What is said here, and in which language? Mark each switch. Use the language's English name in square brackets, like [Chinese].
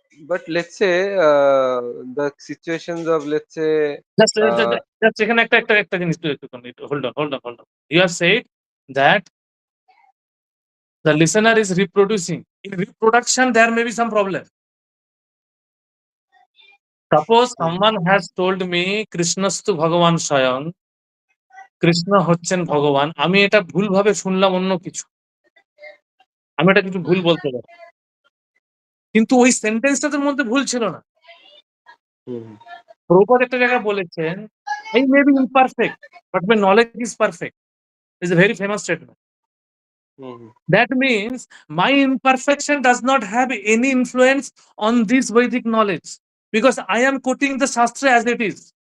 [English] But let's say the situations of, let's say Just [Bangla] এখানে একটা জিনিস [English] hold on. You have said that the listener is reproducing. In reproduction, there may be some problem. Suppose someone has told me [Sanskrit] কৃষ্ণস্তু ভগবান স্বয়ং, [Bangla] কৃষ্ণ হচ্ছেন ভগবান, আমি এটা ভুলভাবে শুনলাম অন্য কিছু, আমি এটা কিছু ভুল বলতে পারি, কিন্তু ওই সেন্টেন্সটার মধ্যে ভুল ছিল না। প্রভুপাদ একটা জায়গায় বলেছেন, [English] I may be imperfect, but my knowledge is perfect. It's a very famous statement. That means my imperfection does not have any influence on this Vedic knowledge because I am quoting the Shastri as it is.